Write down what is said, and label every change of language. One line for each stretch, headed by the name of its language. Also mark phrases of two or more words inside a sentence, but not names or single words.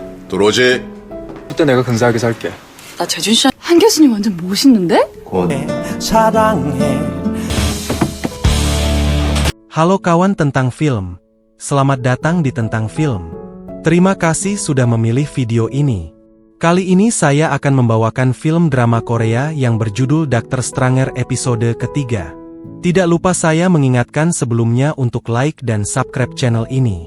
Korean: 들어오지. 그때 내가 근사하게 살게. 나 재준 씨 한 교수님 완전 멋있는데? 사랑해.
Indonesian: Halo kawan tentang film. Selamat datang di Tentang Film. Terima kasih sudah memilih video ini. Kali ini saya akan membawakan film drama Korea yang berjudul Dr. Stranger episode ketiga. Tidak lupa saya mengingatkan sebelumnya untuk like dan subscribe channel ini.